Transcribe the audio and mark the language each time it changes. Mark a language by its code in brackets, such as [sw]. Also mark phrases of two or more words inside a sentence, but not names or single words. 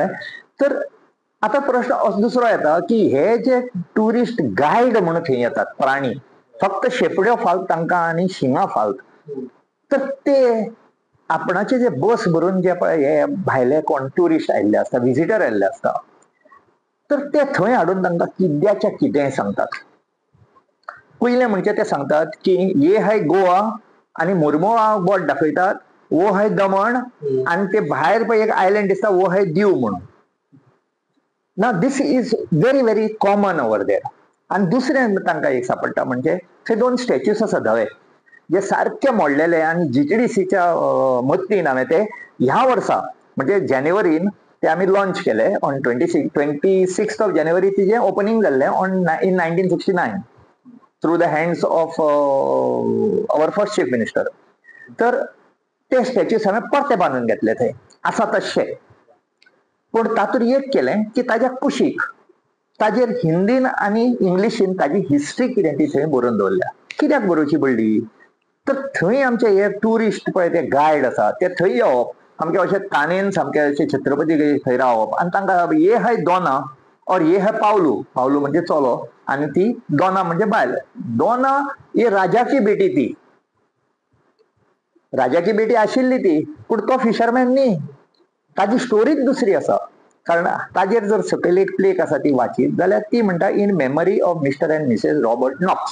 [kok] तर आता प्रश्न दुसरो येता की हे जे [en] tourist guide [kok] म्हणून थंय येतात प्राणी, फक्त शेपड्यो फाल्त तांकां आनी शिंगां फाल्त, तर ते आपणाचे जे बस भरून जे पळय हे भायले कोण ट्युरिस्ट आयिल्ले असता, विजिटर आयिल्ले असता, तर ते थंय हाडून तांकां किद्याच्या कितें सांगतात. पयले म्हणजे ते सांगतात की [hi] ये है गोवा [kok] आणि मुरमुळा बोट दाखयतात, [hi] वो है दमण, [kok] आणि ते भायर पळय एक आयलँड दिसता [hi] वो है दीव [kok] म्हणून. [en] No this is very very common over there. [kok] आणि दुसरें तांकां एक सापडटा म्हणजे थंय 2 स्टॅच्यूज आसा धवे, जे सारके मोडलेले, आणि जीटीडीसीच्या मदतीन हांवें ते ह्या वर्सा म्हणजे जानेवारीन ते आमी लॉन्च केले. [en] On 26 of January [kok] तिजें ओपनिंग जाल्लें [en] in 1969 through the hands of our first Chief Minister. [kok] तर ते स्टॅच्यूज हांवें परते बांदून घेतले थंय आसा तशे. पूण तातूंत एक केलें की ताज्या कुशीक ताजेर हिंदीन आनी इंग्लिशीन ताजी हिस्ट्री कितें ती थंय बरोवन दवरल्या. कित्याक बरोवची पडली? तर थंय आमचे हे टुरिस्ट पळय ते गायड आसा ते थंय येवप, सामके अशे तानेन सामके अशे छत्रपती थंय रावप, आनी तांकां [hi] ये है दोना और ये है पावलू. [kok] पावलू म्हणजे चलो आणि ती दोना म्हणजे बायल. दोना ही राजाची बेटी, ती राजाची बेटी आशिल्ली ती, पूण तो फिशरमॅन न्ही. ताजी स्टोरीच दुसरी आसा. कारण ताजेर जर सकयल एक प्लेक आसा ती वाचीत जाल्यार ती म्हणटा [en] In memory of Mr and Mrs Robert Knox.